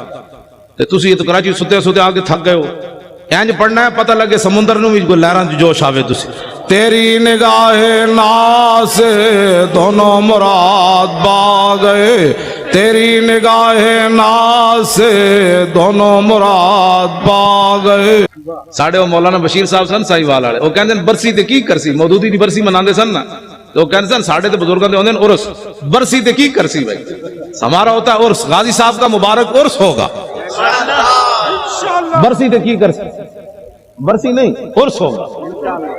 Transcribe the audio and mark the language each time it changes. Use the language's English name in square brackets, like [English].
[Punjabi] تسی یہ تو کراچی ستے ستے آ کے تھک گئے ہو. اینج پڑھنا ہے پتہ لگے سمندر نو بھی کوئی لہراں جوش آوے. [Urdu] تسی تیری نگاہ ناز سے دونوں مراد پا گئے، تیری نگاہ ناز سے دونوں مراد پا گئے. [Punjabi] ساڑھے وہ مولانا بشیر صاحب سن سائی والا وہ کہندے برسی تے کی کرسی، مودودی دی برسی مناندے سن نا، تو وہ کہندے سن ساڑھے تے بزرگاں دے ہوندے عرس، برسی تے کی کرسی بھائی. [Urdu] ہمارا ہوتا ہے عرس، غازی صاحب کا مبارک عرس ہوگا. [Punjabi] برسی تے کی کرسی، [Urdu] برسی نہیں عرس ہوگا.